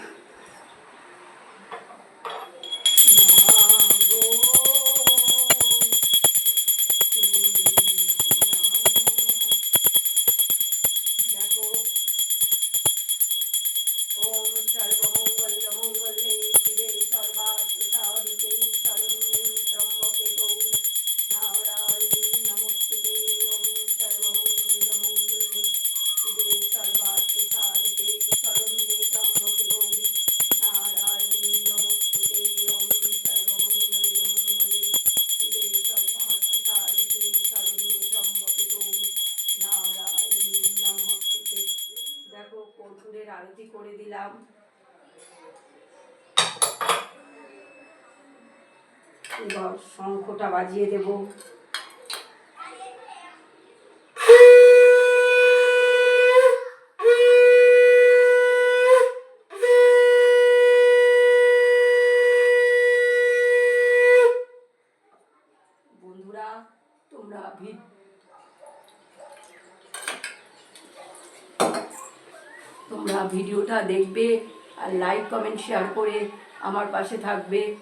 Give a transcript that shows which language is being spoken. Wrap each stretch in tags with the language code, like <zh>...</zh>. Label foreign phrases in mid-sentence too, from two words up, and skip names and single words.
<sa>দেখো, ওম সর্বমঙ্গল মঙ্গলে শিবে সর্বার্থ সাধিকে শরণ্যে ত্র্যম্বকে গৌরী নারায়ণী নমস্তুতে। ওম সর্বমঙ্গল মঙ্গলে শিবে সর্বার্থ সাধিকে শরণ্যে ত্র্যম্বকে গৌরী নারায়ণী নমস্তুতে। ওম সর্বমঙ্গল মঙ্গলে শিবে সর্বার্থ সাধিকে শরণ্যে ত্র্যম্বকে গৌরী নারায়ণী নমস্তুতে।</sa> <bn>দেখো, কর্পূরের আরতি করে দিলাম। এবার শঙ্খটা বাজিয়ে দেব। বন্ধুরা, তোমরা ভিডিওটা দেখবে আর</bn> <en>like comment share</en> <bn>করে আমার পাশে থাকবে।</bn>